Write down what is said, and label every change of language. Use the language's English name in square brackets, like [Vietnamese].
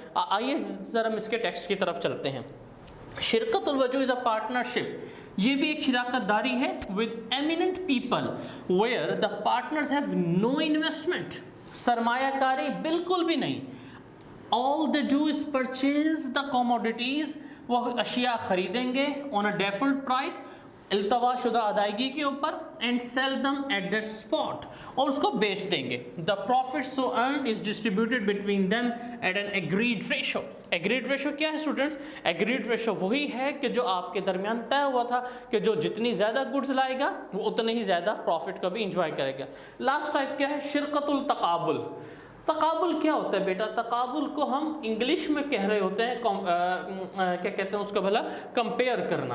[Urdu] آئیے ذرا ہم اس کے ٹیکسٹ کی طرف چلتے ہیں. شرکت الوجوہ [English] is a partnership, [Urdu] یہ بھی ایک شراکت داری ہے [English] with eminent people where the partners have no investment، [Urdu] سرمایہ کاری بالکل بھی نہیں. [English] all they do is purchase the commodities، [Urdu] وہ اشیاء خریدیں گے [English] on a default price، [Urdu] التوا شدہ ادائیگی کے اوپر، [English] and sell them at that spot, [Urdu] اور اس کو بیچ دیں گے. [English] The profit so earned is distributed between them at an agreed ratio. [Urdu] Agreed ratio کیا ہے اسٹوڈنٹس؟ ایگریڈ ریشو وہی ہے کہ جو آپ کے درمیان طے ہوا تھا کہ جو جتنی زیادہ گڈس لائے گا وہ اتنے ہی زیادہ پروفٹ کو بھی انجوائے کرے گا. لاسٹ ٹائپ کیا ہے؟ شرکت التقابل. تقابل کیا ہوتا ہے بیٹا؟ تقابل کو ہم انگلش میں کہہ رہے ہوتے ہیں کیا کہتے ہیں اس کو بھلا؟ کمپیئر کرنا.